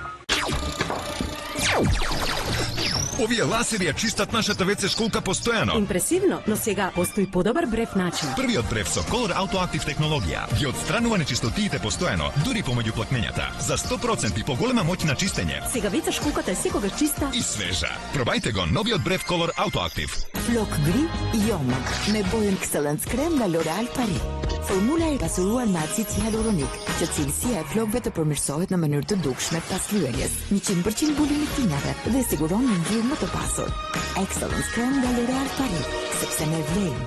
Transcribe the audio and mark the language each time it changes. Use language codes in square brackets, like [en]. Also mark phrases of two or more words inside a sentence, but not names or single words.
[mk] Овие ласери ја чистат нашата WC школка постојано. Импресивно, но сега постои подобар брев начин. Првиот брев со Color Autoactive технологија ги отстранува нечистотиите постојано, дури помеѓу плакнењата. За 100% поголема моќ на чистење. Сега WC школката е секогаш чиста и свежа. Пробајте го новиот брев Color Autoactive. [sq] Flok gri Yomag me bojën Excellence Krem nga L'Oreal Paris. Formula e pasuruar me acid hyaluronik, që cilësia e flokëve të përmirësohet në mënyrë të dukshme pas lyerjes, 100% mbulimi tinave dhe siguron një ngjyrë më të pasur. Excellence Krem nga L'Oreal Paris, sepse ne vlejmë.